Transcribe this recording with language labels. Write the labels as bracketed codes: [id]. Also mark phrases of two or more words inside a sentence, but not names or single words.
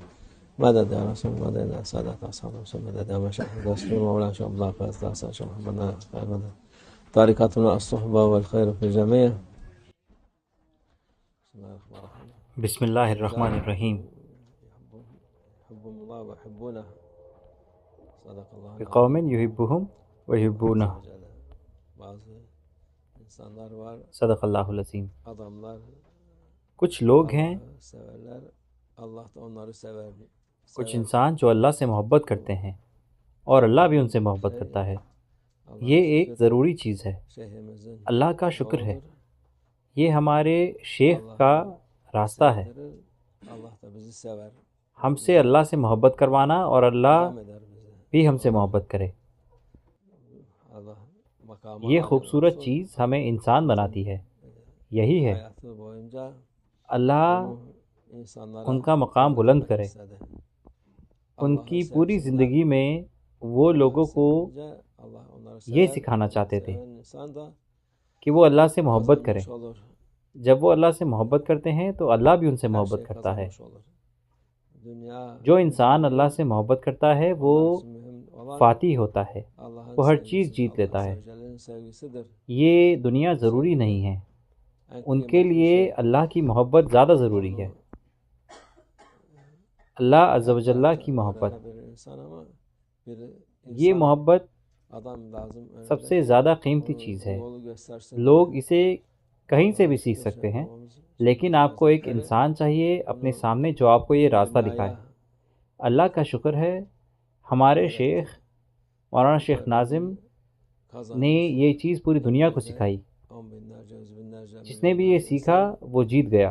[ar] مدد يا رسول، مدد يا سادة أصحاب رسول، مدد يا مشايخ الدستور، مولانا شيخ عبد الله فاز داسة، شيخ محمد خير مدد، طريقتنا الصحبة والخير في الجميع. بسم الله الرحمن الرحيم. بسم اللہ الرحمن الرحیم. يحبهم الله ويحبونه. صدق الله بقوم یحبہم ویحبونہ. [tr] بعض insanlar var, [ar] صدق اللہ العظیم. [tr] adamlar [ur] کچھ لوگ ہیں، [tr] severler, Allah da onları sever. [ur] کچھ انسان جو اللہ سے محبت کرتے ہیں اور اللہ بھی ان سے محبت کرتا ہے. یہ ایک ضروری چیز ہے. اللہ کا شکر ہے، یہ ہمارے شیخ کا راستہ ہے. [tr] Allah da bizi sever. [ur] ہم سے اللہ سے محبت کروانا اور اللہ [tr] Devam eder bize. [ur] بھی ہم سے محبت کرے. [tr] Allah makamı [ur] یہ [tr] âli [ur] خوبصورت [tr] olsun. [ur] چیز ہمیں انسان بناتی ہے. یہی ہے [tr] Hayatı boyunca [ur] اللہ [tr] insanlara [ur] ان کا مقام بلند کرے. [tr] istedi. [ur] ان [tr] Allah'ı [ur] کی پوری [tr] sevsinler. [ur] زندگی میں وہ لوگوں کو [tr] Sevince Allah onları [ur] یہ [tr] sever. [ur] سکھانا چاہتے تھے [tr] Seven insan da [ur] کہ وہ اللہ سے محبت کریں. [tr] kazanmış olur. [ur] جب وہ اللہ سے محبت کرتے ہیں تو اللہ بھی ان سے [tr] Her [ur] محبت [tr] şey [ur] کرتا ہے. [tr] kazanmış olur. Dünya [ur] جو انسان اللہ سے محبت کرتا ہے وہ [tr] Allah için mühim olan [ur] فاتح ہوتا ہے، [tr] Allah'ın [ur] وہ ہر [tr] sevgisi. [ur] چیز جیت [tr] Allah [ur] لیتا ہے. [tr] Azze ve Celle'nin sevgisidir. [ur] یہ دنیا ضروری نہیں ہے، [tr] En [ur] ان کے [tr] kıymetli [ur] لیے [tr] şey. [ur] اللہ کی محبت زیادہ ضروری ہے. [ar] اللہ عز و جل [ur] کی محبت، [tr] Bir insan ama bir [ur] یہ [tr] insan [ur] محبت [tr] adam lazım. [ur] سب سے زیادہ قیمتی [tr] Onu [ur] چیز ہے. [tr] yolu göstersin [ur] لوگ [tr] diye. [ur] اسے کہیں سے بھی سیکھ سکتے ہیں، لیکن آپ کو ایک انسان چاہیے اپنے سامنے جو آپ کو یہ راستہ دکھائے. اللہ کا شکر ہے ہمارے شیخ مولانا شیخ ناظم نے یہ چیز پوری دنیا کو سکھائی. جس نے بھی یہ سیکھا وہ جیت گیا.